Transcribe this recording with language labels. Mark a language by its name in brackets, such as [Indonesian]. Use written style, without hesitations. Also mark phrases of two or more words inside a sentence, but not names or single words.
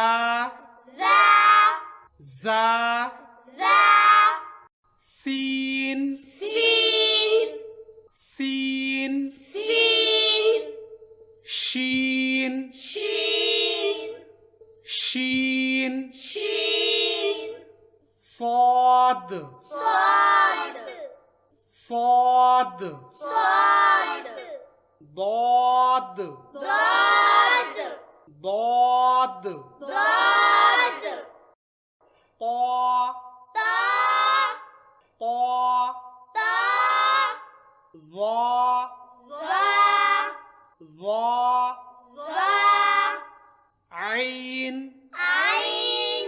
[Arabic] za जा za सीन sin सीन sin शीन shin शीन shin صاد sad صاد sad ضاد dad ضاد dad طا ta طا ta ظا za ظا za عين ain